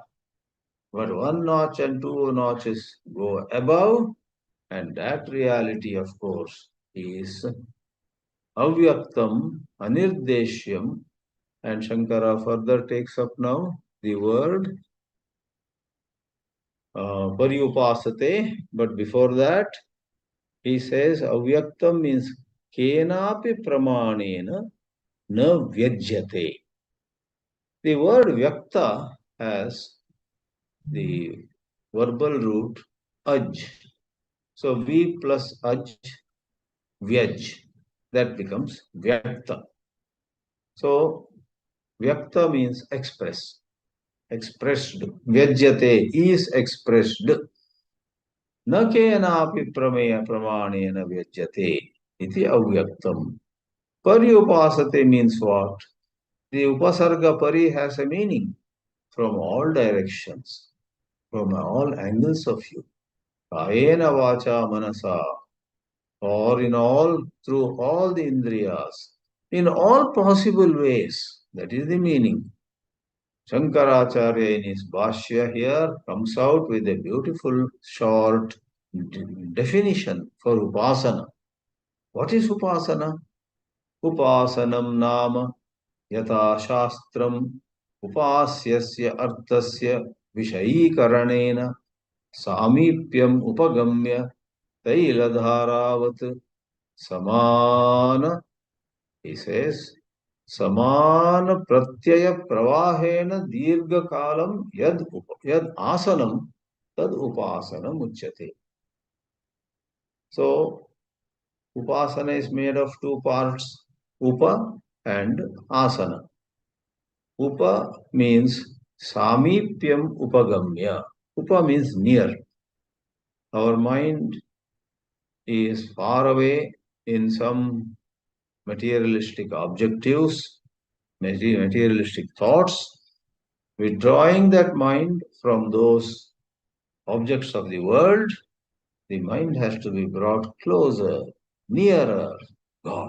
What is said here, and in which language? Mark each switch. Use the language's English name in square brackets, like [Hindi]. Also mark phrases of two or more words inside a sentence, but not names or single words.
[English] But one notch and two notches go above, and that reality, of course, is [Sanskrit] अव्यक्तम्, अनिर्देश्यम्, [English] and Shankara further takes up now the word paryupasate. But before that, he says avyaktam means [Sanskrit] केनापि प्रमाणेन न व्यज्यते. [English] The word vyakta has the verbal root aj. So V plus aj, vyaj, that becomes vyakta. So vyakta means express, expressed. Vyajyate is expressed. [Sanskrit] न केनापि प्रमेय प्रमाणेन व्यज्यते इति अव्यक्तम्. [English] Paryupasate means what? The upasarga pari has a meaning from all directions, from all angles of view. [Sanskrit] कायेन वाचा मनसा, [English] or in all, through all the indriyas, in all possible ways. That is the meaning. Shankaracharya in his Bhāshya here comes out with a beautiful short definition for upasana. What is upasana? [Sanskrit] उपासनम् नाम यथा शास्त्रम् उपास्यस्य अर्थस्य विषयीकरणेन सामीप्यम् उपगम्य तैलधारावत् समान, [English] he says, [Sanskrit] समान प्रत्यय प्रवाहेण दीर्घ कालम् यद् आसनम् तद् उपासनम् उच्यते. [English] So, upasana is made of two parts, upa and asana. Upa means [Sanskrit] सामीप्यम् उपगम्य. [English] Upa means near. Our mind is far away in some materialistic objectives, materialistic thoughts. Withdrawing that mind from those objects of the world, the mind has to be brought closer, nearer God.